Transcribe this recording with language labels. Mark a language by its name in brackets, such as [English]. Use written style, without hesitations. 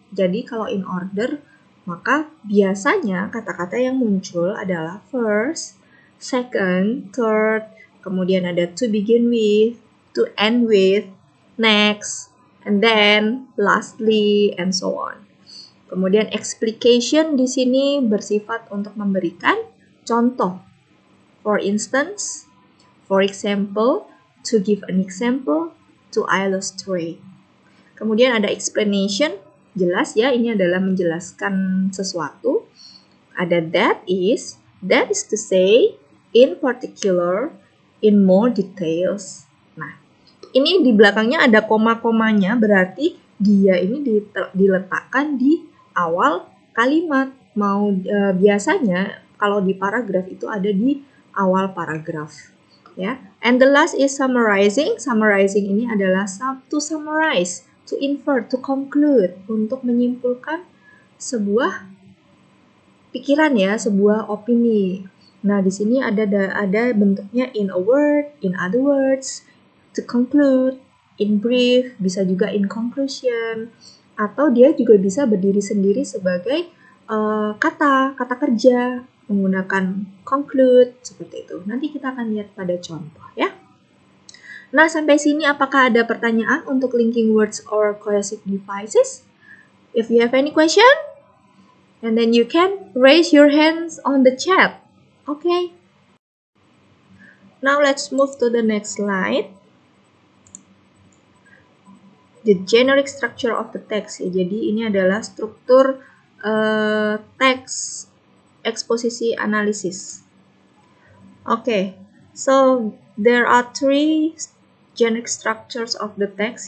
[Indonesian] Jadi kalau in order, maka biasanya kata-kata yang muncul adalah first, second, third, kemudian ada to begin with, to end with, next, and then lastly, and so on. Kemudian explication di sini bersifat untuk memberikan contoh. [English] For instance, for example, to give an example, to illustrate. [Indonesian] Kemudian ada explanation, jelas ya, ini adalah menjelaskan sesuatu. [English] Ada that is to say, in particular, in more details. [Indonesian] Nah, ini di belakangnya ada koma-komanya, berarti dia ini diletakkan di awal kalimat. Biasanya kalau di paragraf itu ada di awal paragraf. ya. [English] And the last is summarizing. [Indonesian] Summarizing ini adalah to summarize, to infer, to conclude, untuk menyimpulkan sebuah pikiran ya, sebuah opini. Nah, di sini ada bentuknya in a word, in other words, to conclude, in brief, bisa juga in conclusion, atau dia juga bisa berdiri sendiri sebagai kata kerja menggunakan conclude seperti itu. Nanti kita akan lihat pada contoh ya. Nah, sampai sini apakah ada pertanyaan untuk linking words [English] or cohesive devices? If you have any question, and then you can raise your hands on the chat. Okay. Now let's move to the next slide. The generic structure of the text. [Indonesian] Ya, jadi ini adalah struktur teks eksposisi analisis. [English] Okay. So there are 3 generic structures of the text.